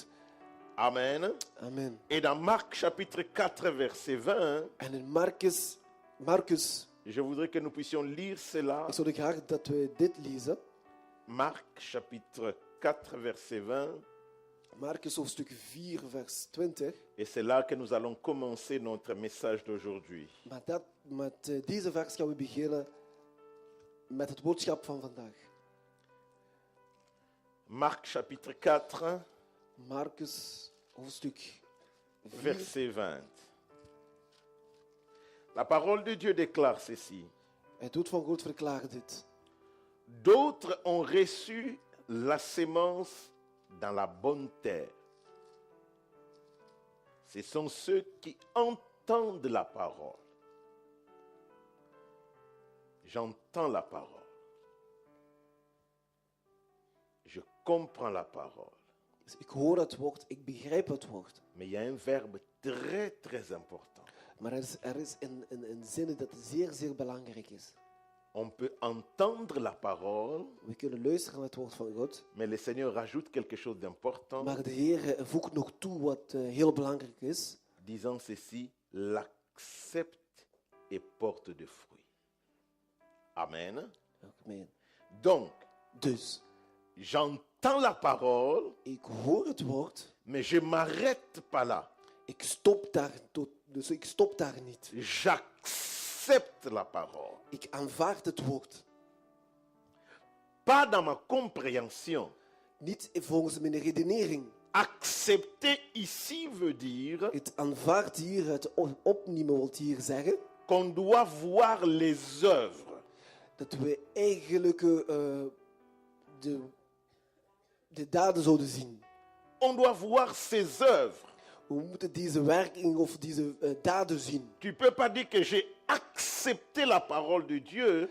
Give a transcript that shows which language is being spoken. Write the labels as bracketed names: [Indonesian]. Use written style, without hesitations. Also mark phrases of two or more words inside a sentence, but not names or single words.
[French] Amen. Amen. Et dans Marc chapitre 4, verset 20, [Dutch] En in Marcus, [French] je voudrais que nous puissions lire cela. [Dutch] ik zou graag dat we dit lezen. [French] Marc chapitre 4, verset 20. [Dutch] Marcus hoofdstuk 4, vers 20. [French] Et c'est là que nous allons commencer notre message d'aujourd'hui. [Dutch] Met deze vers gaan we beginnen met het boodschap van vandaag. [French] Marc chapitre 4, [Dutch] Marcus hoofdstuk 4, [French] verset 20. La parole de Dieu déclare ceci. [Dutch] het woord van God verklaart dit. [French] D'autres ont reçu la sémence dans la bonne terre. Ce sont ceux qui entendent la parole. J'entends la parole. Je comprends la parole. [Dutch] Dus ik hoor het woord, ik begrijp het woord. [French] Mais il y a un verbe très, très important. [Dutch] Maar er is een zin dat zeer, zeer belangrijk is. [French] On peut entendre la parole, [Dutch] We kunnen luisteren naar het woord van God. [French] mais le Seigneur rajoute quelque chose d'important, [Dutch] Maar de Heer voegt nog toe wat heel belangrijk is. [French] disant ceci, l'accepte et porte de fruits. Amen. Amen. Donc, [Dutch] Dus, [French] j'entends la parole, [Dutch] ik hoor het woord. [French] mais je ne m'arrête pas là. [Dutch] Ik stop daar niet. [French] J'accepte la parole. [Dutch] Ik aanvaard het woord. [French] Pas dans ma compréhension. [Dutch] Niet volgens mijn redenering. [French] Accepter ici veut dire [Dutch] Het aanvaard hier, het opnemen wil hier zeggen [French] qu'on doit voir les œuvres. [Dutch] dat we eigenlijk de daden zouden zien. [French] On doit voir ses œuvres. [Dutch] We moeten deze werking of deze daden zien. [French] Tu ne peux pas dire que j'ai accepté la parole de Dieu